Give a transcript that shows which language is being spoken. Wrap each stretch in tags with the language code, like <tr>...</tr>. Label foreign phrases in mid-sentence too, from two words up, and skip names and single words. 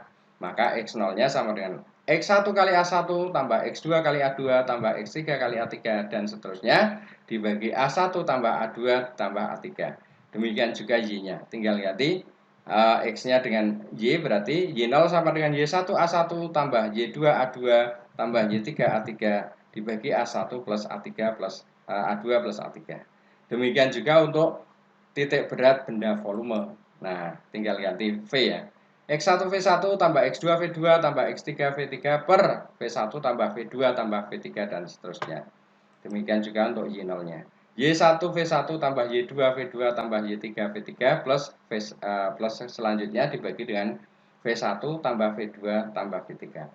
<id>Maka X0-nya sama dengan X1 kali A1 tambah X2 kali A2 tambah X3 kali A3 dan seterusnya dibagi A1 tambah A2 tambah A3. Demikian juga Y-nya. Tinggal ganti X-nya dengan Y, berarti Y0 sama dengan Y1 A1 tambah Y2 A2 tambah Y3 A3 dibagi A1 plus A3 plus A2 plus A3. Demikian juga untuk titik berat benda volume. Nah, tinggal ganti V ya. X1 V1 tambah X2 V2 tambah X3 V3 per V1 tambah V2 tambah V3 dan seterusnya. Demikian juga untuk Y0-nya. Y1 V1 tambah Y2 V2 tambah Y3 V3 plus selanjutnya dibagi dengan V1 tambah V2 tambah V3.</id>